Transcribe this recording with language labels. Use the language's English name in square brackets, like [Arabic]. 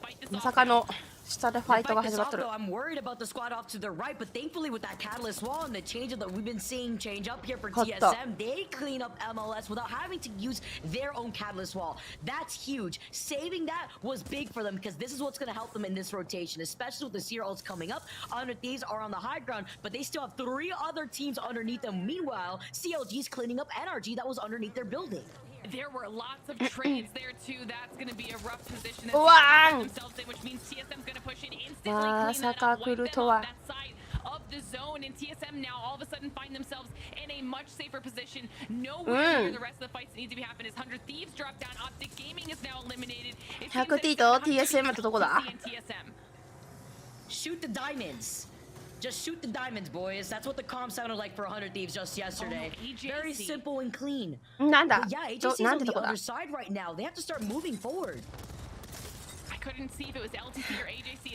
[Japanese] まさかの下でファイトが始まっとる。 [English] I'm worried about the squad off to the right, but thankfully with that catalyst wall and the change that we've been seeing change up here for TSM, they clean up MLS without having to use their own catalyst wall. That's huge. Saving that was big for them because this is what's going to help them in this rotation, especially with the Seer ults coming up. 100 Thieves are on the high ground, but they still have 3 other teams underneath them. Meanwhile, CLG's cleaning up NRG that was underneath their building. There were lots of trades there too. That's going to be a rough position themselves in, which means TSM's going to push in instantly, clean that up, wipe them off that side of the zone, and TSM now all of a sudden find themselves in a much safer position. Nowhere near the rest of the fights that need to be happening. As 100 Thieves drop down, Optic Gaming is now eliminated. [Japanese] 100T と TSM ってどこだ？ [English] Shoot the diamonds. Just shoot the diamonds, boys. That's what the comm sounded like for 100 Thieves just yesterday. Very simple and clean. [Japanese] なんだ？ [English] But yeah, AJC's on the other side right now. They have to start moving forward. I couldn't see if it was LTC or AJC.